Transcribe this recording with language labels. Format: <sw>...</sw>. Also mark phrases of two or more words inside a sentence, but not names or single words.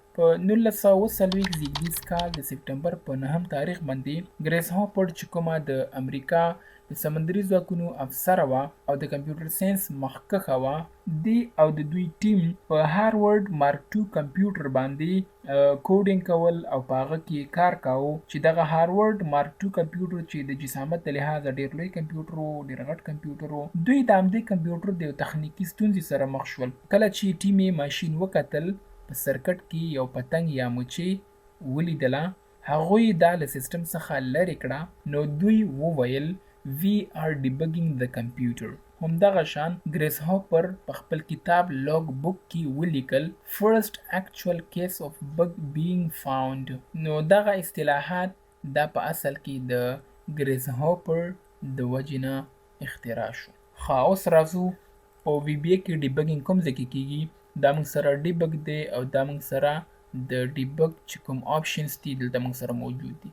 <ps>په 1940 زیږدیز کال د سپټمبر په 9 تاریخ باندې ګریس هاپر چې کومه د امریکا د سمندري ځواکونو افسره وه او د کمپیوټر ساینس مخکښه وه دی او د دوی ټیم په هارورډ مارک 2 کمپیوټر باندې کوډینګ کول او په هغه کې کار کاوه چې دغه هارورډ مارک 2 کمپیوټر چې د جسامت د لحاظه ډېر لوی کمپیوټر و ډېر غټ کمپیوټر و. دوی د همدې کمپیوټر د یو تخنیکي ستونزې سره مخ شول. کله چې ټیم یې ماشین وکتل په سرکټ کې یو پتنګ یا مچۍ ولیدله هغوی دا له سیسټم څخه لرې کړه. نو دوی وویل</ps> <en>We are debugging the computer.</en> <ps>همدغه شان ګریس هاپر په خپل کتاب لاګ بک کې ولیکل</ps> <en>first actual case of bug being found.</en> <ps>نو دغه اصطلاحات دا په اصل کې د ګریس هاپر د وجې نه اختراع شو. ښه اوس راځو په VBA کې ډیبګینګ کوم ځای کې کېږي؟ دا موږ سره ډیبګ دی او دا موږ سره د ډیبګ چې کوم آپشنز دي دلته موږ سره موجود دي.</ps>